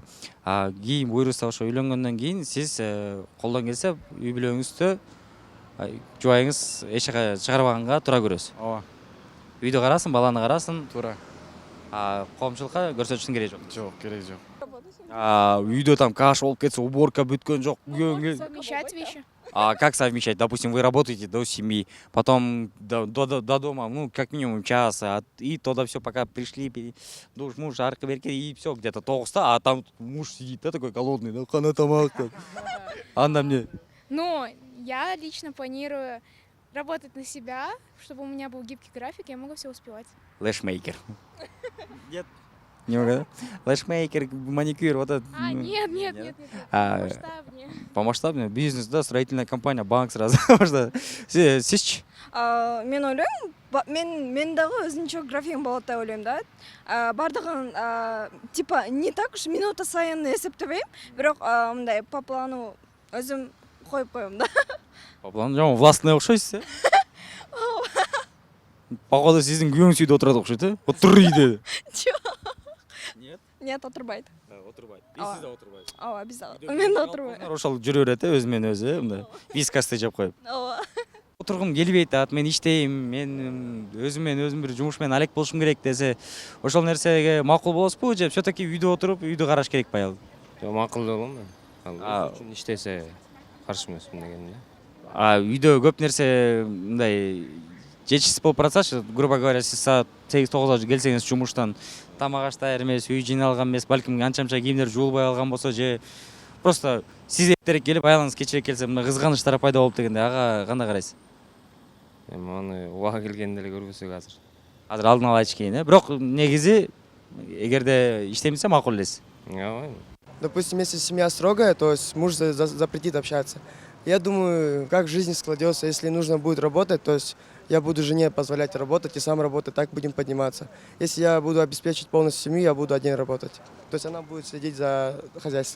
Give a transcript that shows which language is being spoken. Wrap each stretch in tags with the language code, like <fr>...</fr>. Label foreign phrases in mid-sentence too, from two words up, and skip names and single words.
<ky>Кийин буйруса ошо үйлөнгөндөн кийин сиз колдон келсе үй бүлөңүздө жубайыңыз эч жака чыгарбаганга туура көрөсүз. Ооба. Үйдө карасын, баланы карасын. Туура. Коомчулукка көрсөтүштүн кереги жок. Жок, кереги жок. Үйдө там каша болуп кетсе, уборка бүткөн жок.</ky> <ru>Совмещать вещи. Как совмещать? Допустим, вы работаете до 7, потом до дома, ну, как минимум час, и туда все, пока пришли, душ, муж, жарко, берки, и все, где-то 9:00, а там муж сидит, да, такой голодный, да,</ru> <ky>хана тамак. Анда мне.</ky> <ru>Ну, я лично планирую работать на себя, чтобы у меня был гибкий график, я могу все успевать. Лэшмейкер. Нет. Не могу, лэшмейкер, маникюр, вот это. Нет. Масштабнее. По масштабнее бизнес, да, строительная компания, банк сразу.</ru> <ky>Сизчи? Мен ойлойм, мен дагы өзүнчө графигим болот деп ойлойм да. Бардыгын</ky> <ru>типа не так уж</ru> <ky>минута сайын эсептебейм, бирок мындай</ky> <ru>по плану</ru> <ky>өзүм коюп коем да.</ky> <ru>По плану</ru> <ky>жана властный окшойсуз, Походу сиздин күйөөңүз үйдө отурат окшойт, Отур үйдө. Нет, отурбайт. Отурбайт. Сиз да отурбайсыз. Ооба, биз дагы. Мен да отурбайм. Ошол жүрө берет, өзү менен өзү, мындай вискасты жеп коюп. Ооба. Отургум келбейт, мен иштейм, мен өзүм менен өзүм бир жумуш менен алек болушум керек десе, ошол нерсеге макул болосузбу же все-таки үйдө отуруп, үйдө караш керекпи аялды? Жок, макул деп ойлойм мен. Ал үчүн иштесе каршы эмесмин деген да. Үйдө көп нерсе мындай жетишсиз болуп баратсачы,</ky> <ru>грубо говоря,</ru> <ky>сиз саат 8-9 келсеңиз жумуштан, тамак аш даяр эмес, үй жыйналган эмес, балким анча-мынча кийимдер жуулбай алган болсо же просто сиз эртерээк келип, аялыңыз кечирээк келсе, мына кызганыштар пайда болуп дегенде, ага кандай карайсыз? Эми аны убагы келгенде эле көргүсөк азыр. Азыр алдын ала айтыш кийин, Бирок негизи эгерде иштейм десе макул элесиз. Ооба.</ky> <ru>Допустим, если семья строгая, то есть муж запретит общаться. Я думаю, как жизнь складется, если нужно будет работать, то есть я буду жене позволять работать и сам работать, так будем подниматься. Если я буду обеспечить полностью семью, я буду один работать. То есть она будет следить за хозяйством.</ru>